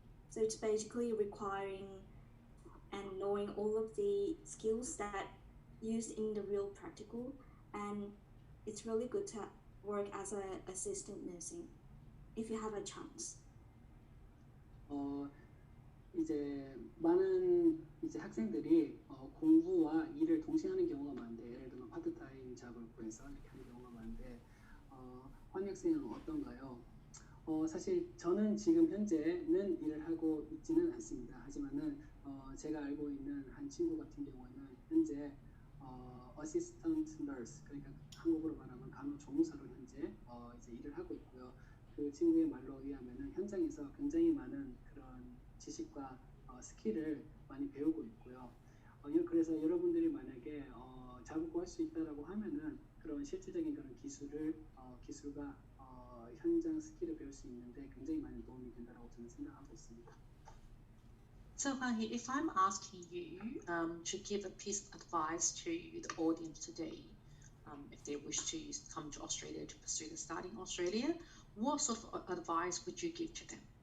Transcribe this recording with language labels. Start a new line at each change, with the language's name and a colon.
English: So it's basically requiring and knowing all of the skills that used in the real practical, and it's really good to work as an assistant nursing if you have a chance.
Korean: 이제 많은 이제 학생들이 공부와 일을 동시에 하는 경우가 많은데 예를 들면 파트타임 잡을 구해서 이렇게 하는 경우가 많은데 환희 학생은 어떤가요? 사실 저는 지금 현재는 일을 하고 있지는 않습니다. 하지만은 제가 알고 있는 한 친구 같은 경우에는 현재 어시스턴트 너스 그러니까 한국어로 말하면 간호조무사로 현재 이제 일을 하고 있고요. 그 친구의 말로 의하면은 현장에서 굉장히 많은 그런 지식과 스킬을 많이 배우고 있고요. 그래서 여러분들이 만약에 자부고 할 수 있다라고 하면은 그런 실질적인 그런 기술과 현장 스킬을 배울 수 있는데 굉장히 많은 도움이 된다라고 저는 생각하고 있습니다.
English: So Hanhi, if I'm asking you to give a piece of advice to the audience today, if they wish to come to Australia to pursue the study in Australia, what sort of advice would you give to them?